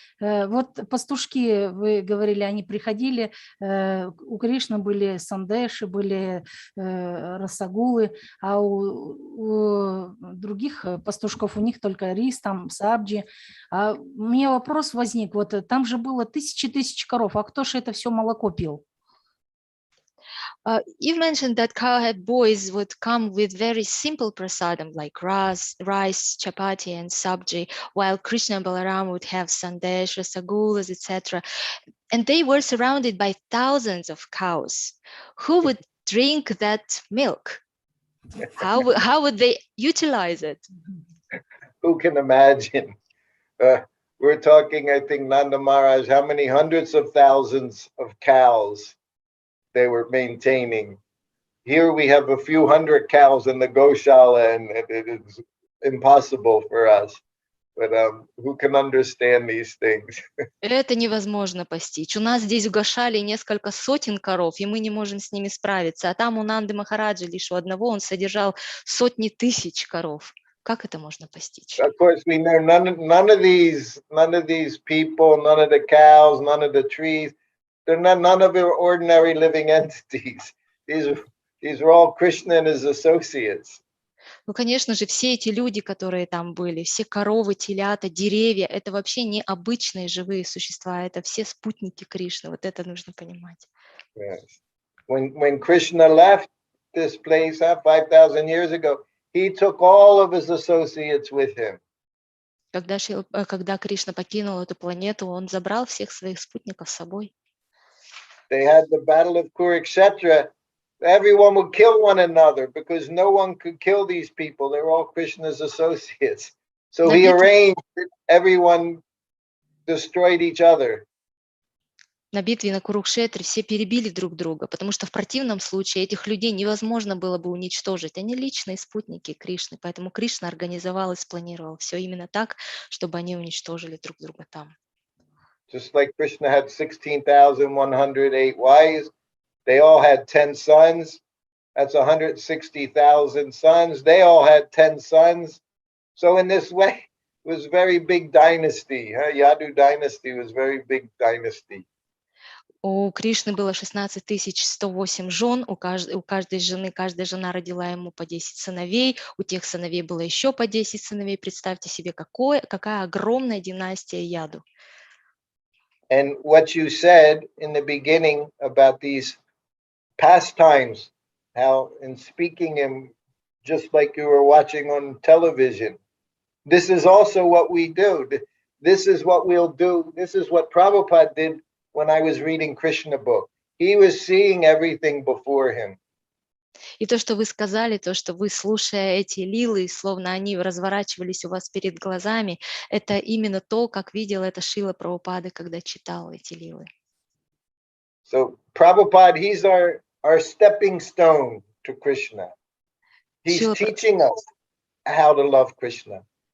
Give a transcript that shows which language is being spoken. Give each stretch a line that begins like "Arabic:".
Russian: Вот пастушки, вы говорили, они приходили, у Кришны были сандеши, были расагулы, а у других пастушков у них только рис, там сабджи. А у меня вопрос возник, вот там же было тысячи коров, а кто же это все молоко пил?
English: You mentioned that cowherd boys would come with very simple prasadam like rice, chapati, and sabji, while Krishna and Balaram would have sandesh, rasagulas, etc. And they were surrounded by thousands of cows. Who would drink that milk? How would they utilize it? Who can imagine? We're talking, I think, Nanda Maharaj, how many hundreds of thousands of cows they were maintaining. Here we have a few hundred cows in the Goshala, and it is impossible for us. But who can understand these things?
Russian: Это невозможно постичь. У нас здесь в Гошале несколько сотен коров, и мы не можем с ними справиться. А там у Нанды Махараджа лишь у одного он содержал сотни тысяч коров. Как это можно постичь?
English: Of course, we know none of these people, none of the cows, none of the trees. They're none of their ordinary living entities. These are all Krishna and his associates.
Russian: Ну, конечно же, все эти люди, которые там были, все коровы, телята, деревья, это вообще не обычные живые существа, это все спутники Кришны. Вот это нужно понимать.
English: Yes. When Krishna left this place 5,000 years ago, he took all of his associates with him.
Russian: Когда Кришна покинул эту планету, он забрал всех своих спутников с собой.
English: They had the battle of Kurukshetra. Everyone would kill one another because no one could kill these people. They're all Krishna's associates. So he arranged that everyone destroyed each other.
Russian: На битве на Курукшетре все перебили друг друга, потому что в противном случае этих людей невозможно было бы уничтожить. Они личные спутники Кришны, поэтому Кришна организовал и спланировал все именно так, чтобы они уничтожили друг друга там.
English: Just like Krishna had 16,108 wives, they all had 10 sons. That's 160,000 sons. They all had 10 sons. So in this way, it was a very big dynasty. Yadu dynasty was a very big dynasty.
Russian: У Кришны было 16 108 жен, у каждой жены, каждая жена родила ему по 10 сыновей, у тех сыновей было еще по 10 сыновей. Представьте себе, какая огромная династия Яду.
English: And what you said in the beginning about these pastimes, how in speaking him just like you were watching on television, this is also what we do. This is what we'll do. This is what Prabhupada did when I was reading Krishna book. He was seeing everything before him.
Russian: И то, что вы сказали, то, что вы, слушая эти лилы, словно они разворачивались у вас перед глазами, это именно то, как видел это Шрила Прабхупада, когда читал эти лилы.
English: So Prabhupada, he's our stepping stone to Krishna. He's teaching us how to love Krishna.